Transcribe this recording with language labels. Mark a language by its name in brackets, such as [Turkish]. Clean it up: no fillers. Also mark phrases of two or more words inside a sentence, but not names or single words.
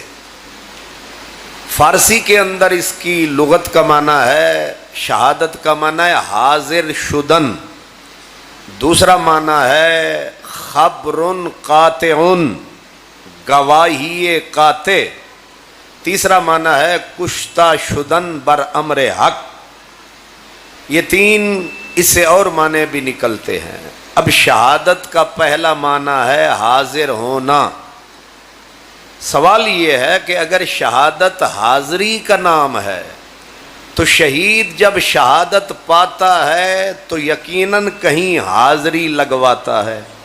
[Urdu] فارسی کے اندر اس کی لغت کا معنی ہے، شہادت کا معنی ہے [Persian] حاضر شدن. [Urdu] دوسرا معنی ہے خبر قاطع، گواہی قاطع. تیسرا معنی ہے [Persian] کشتہ شدن بر امر حق. [Urdu] یہ تین اس سے اور معنی بھی نکلتے ہیں. اب شہادت کا پہلا معنی ہے حاضر ہونا. سوال یہ ہے کہ اگر شہادت حاضری کا نام ہے تو شہید جب شہادت پاتا ہے تو یقیناً کہیں حاضری لگواتا ہے.